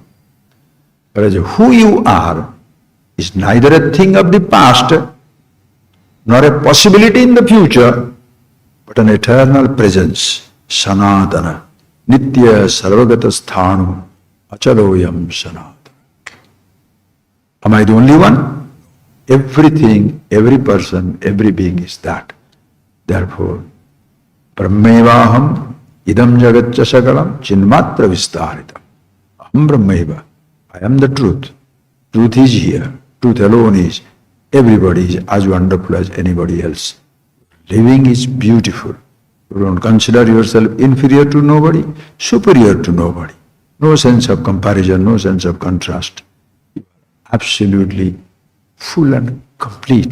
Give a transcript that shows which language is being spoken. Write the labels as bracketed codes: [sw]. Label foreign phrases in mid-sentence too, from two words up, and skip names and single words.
[en] Whereas who you are is neither a thing of the past, nor a possibility in the future, but an eternal presence, [sa] Sanatana, Nitya Sarvagata Sthanu, Achaloyam Sanatana. [en] Am I the only one? Everything, every person, every being is that. Therefore, [sa] Brahmevaham idam jagatcha sagalam chinmatra vistaritam. Aham Brahmeva. [en] I am the truth. Truth is here. Truth alone is. Everybody is as wonderful as anybody else. Living is beautiful. You don't consider yourself inferior to nobody, superior to nobody. No sense of comparison, no sense of contrast. Absolutely full and complete.